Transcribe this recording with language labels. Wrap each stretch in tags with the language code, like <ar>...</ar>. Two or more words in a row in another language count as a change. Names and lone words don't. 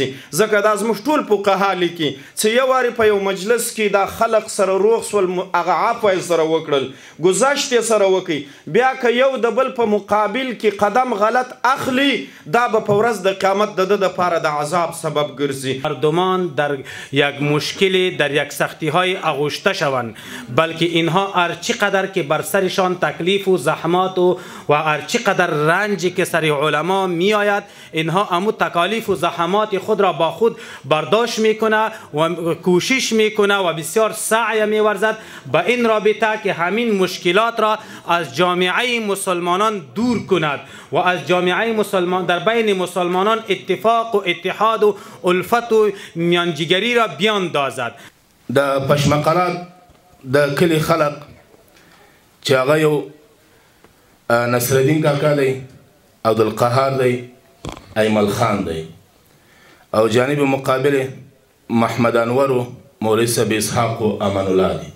<ps>ځکه دا زموږ ټول فقها لیکي چې یو وارې په یو مجلس کې دا خلق سره روغ سول، هغه عفو یې سره وکړل، ګذشت یې سره وکړي، بیا که یو د بل په مقابل کې قدم غلط اخلي دا به په ورځ د قیامت د ده دپاره د عذاب سبب ګرځي.</ps> <fa>مردمان در یک مشکلی در یک سختی‌های آغشته شوند، بلکه اینها هر چقدر که بر سرشان تکلیف و زحمات و هر چقدر رنجی که سر علما می آید، اینها امو تکالیف و زحمات خود را با خود برداشت میکنه و کوشش میکنه و بسیار سعی میورزد به این رابطه که همین مشکلات را از جامعه مسلمانان دور کند و از جامعه مسلمان در بین مسلمانان اتفاق و اتحاد و الفت و میانجیگری را بیاندازد.</fa> <ps>د پشمقلا د کلی خلق چې هغه یو نصرالدین کاکا دی، عبدالقهار دی، ایمل خان دی او جانب مقابل محمد انور و مولوی صاحب اسحاق و امان الله دی.</ps>